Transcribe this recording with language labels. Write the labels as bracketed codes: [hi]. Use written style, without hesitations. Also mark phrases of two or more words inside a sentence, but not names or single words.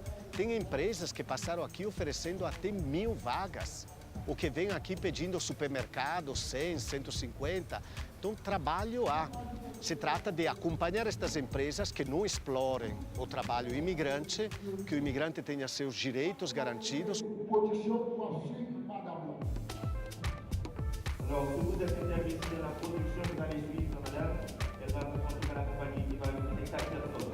[pt] Tem empresas que passaram aqui oferecendo até 1.000 vagas. O que vem aqui pedindo supermercado, 100, 150. Então, trabalho há. Se trata de acompanhar estas empresas que não explorem o trabalho imigrante, que o imigrante tenha seus direitos garantidos. [fr] Alors, tout vous êtes investi dans la production qui va les suivre, madame. Elle va vous conduire à la compagnie qui va lui donner 4 personnes.